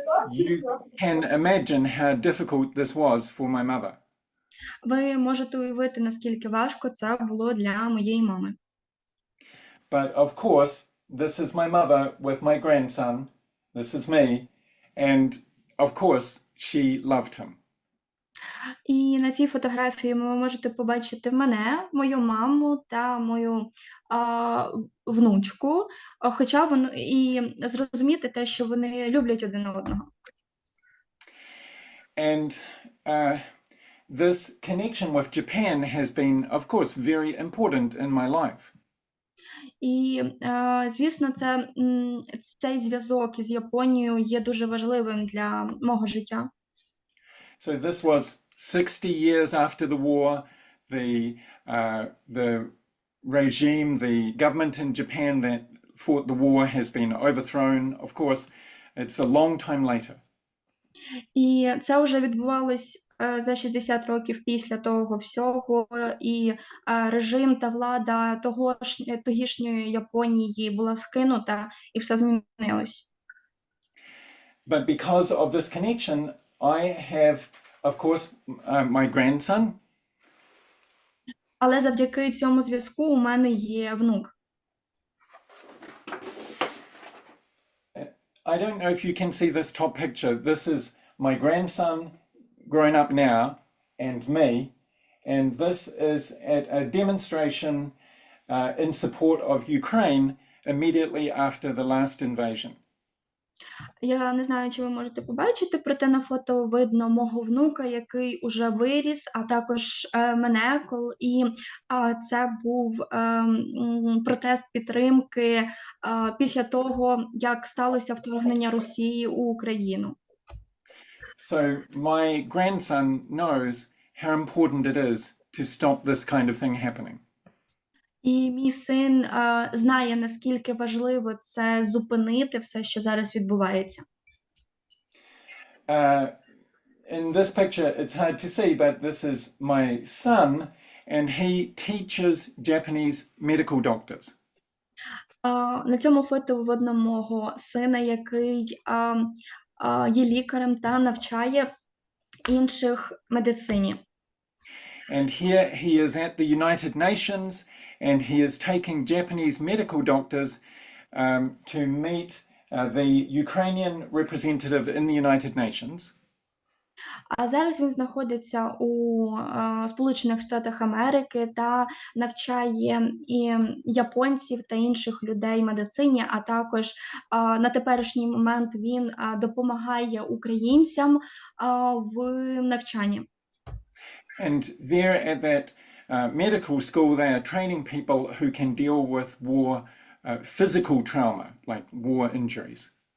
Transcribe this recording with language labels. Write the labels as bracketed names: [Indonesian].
[English] You can imagine how difficult this was for my mother. [Ukrainian] Ви можете уявити, наскільки важко це було для моєї мами. [English] But of course, this is my mother with my grandson. This is me. And of course, she loved him. [Ukrainian] І на цій фотографії ви можете побачити мене, мою маму та мою внучку, хоча і зрозуміти те, що вони люблять один одного. [English] And this connection with Japan has been, of course, very important in my life. [Ukrainian] І, звісно, цей зв'язок із Японією є дуже важливим для мого життя. [English] So this was 60 years after the war. The regime, the government in Japan that fought the war has been overthrown. Of course, it's a long time later. [Ukrainian] І це вже відбувалось за 60 років після того всього, і режим та влада тогішньої Японії була скинута, і все змінилось. [English] But because of this connection, I have, of course, my grandson. [Ukrainian] Але завдяки цьому зв'язку у мене є внук. [English] I don't know if you can see this top picture. This is my grandson grown up now and me. And this is at a demonstration in support of Ukraine immediately after the last invasion. [Ukrainian] Я не знаю, чи ви можете побачити, проте на фото видно мого внука, який уже виріс, а також мене. І це був протест підтримки після того, як сталося вторгнення Росії у Україну. [English] So my grandson knows how important it is to stop this kind of thing happening. [Ukrainian] І мій син знає, наскільки важливо це зупинити все, що зараз відбувається. [English] In this picture, it's hard to see, but this is my son, and he teaches Japanese medical doctors. [Ukrainian] На цьому фото видно мого сина, який є лікарем та навчає інших медицині. [English] And here he is at the United Nations, and he is taking Japanese medical doctors to meet the Ukrainian representative in the United Nations. [Ukrainian] А зараз він знаходиться у Сполучених Штатах Америки та навчає і японців та інших людей медицині, а також на теперішній момент він допомагає українцям в навчанні. [English] And there at that medical school, they are training people who can deal with war, physical trauma, like war injuries.